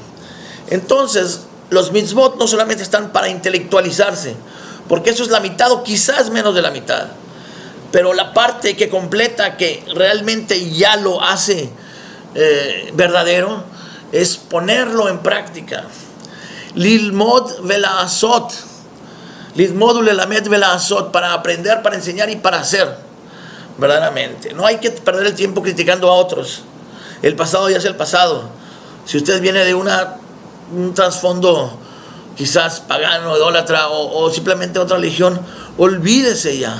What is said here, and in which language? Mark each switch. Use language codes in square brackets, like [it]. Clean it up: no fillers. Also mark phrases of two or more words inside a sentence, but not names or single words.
[es] Entonces, los mitzvot no solamente están para intelectualizarse, porque eso es la mitad o quizás menos de la mitad. Pero la parte que completa, que realmente ya lo hace verdadero, es ponerlo en práctica. [he] ללמוד ולעשות. ללמוד וללמד ולעשות, [es] para aprender, para enseñar y para hacer. Verdaderamente. No hay que perder el tiempo criticando a otros. El pasado ya es el pasado. Si usted viene de un trasfondo quizás pagano, idólatra o simplemente otra religión, olvídese ya.